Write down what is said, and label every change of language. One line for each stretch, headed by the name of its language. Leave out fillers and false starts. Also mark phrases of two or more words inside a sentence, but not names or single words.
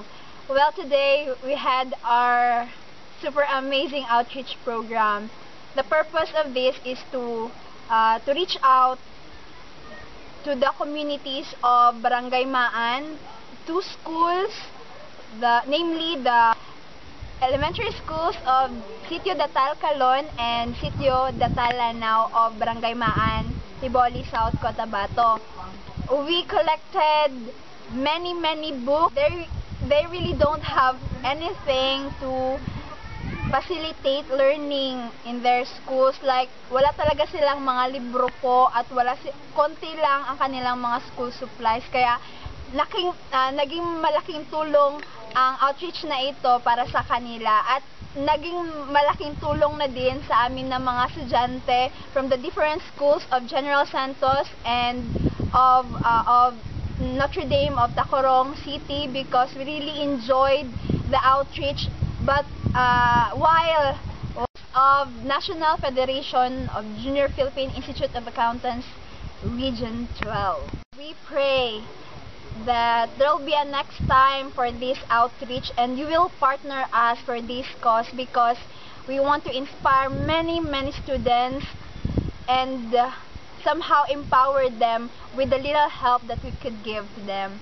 English: Well, today we had our super amazing outreach program. The purpose of this is to reach out to the communities of Barangay Maan, two schools, namely the elementary schools of Sitio Datal Calon and Sitio Datal Lanao of Barangay Maan, Tiboli South, Cotabato. We collected many books. They really don't have anything to facilitate learning in their schools. Like,
Filipino: wala talaga silang mga libro po at konti lang ang kanilang mga
English: school supplies.
Filipino: Kaya, naging malaking tulong ang outreach na ito para sa kanila at naging malaking tulong na din sa amin na mga estudyante
English: from the different schools of General Santos and of Notre Dame of Tacorong City, because we really enjoyed the outreach. But while of National Federation of Junior Philippine Institute of Accountants Region 12, we pray that there will be a next time for this outreach and you will partner us for this cause, because we want to inspire many students and somehow empower them with the little help that we could give to them.